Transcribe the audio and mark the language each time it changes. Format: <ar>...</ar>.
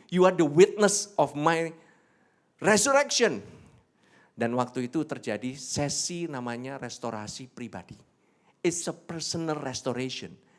<en>You are the witness of my resurrection.</en> <id>Dan waktu itu terjadi sesi namanya restorasi pribadi.</id> <en>It's a personal restoration.</en>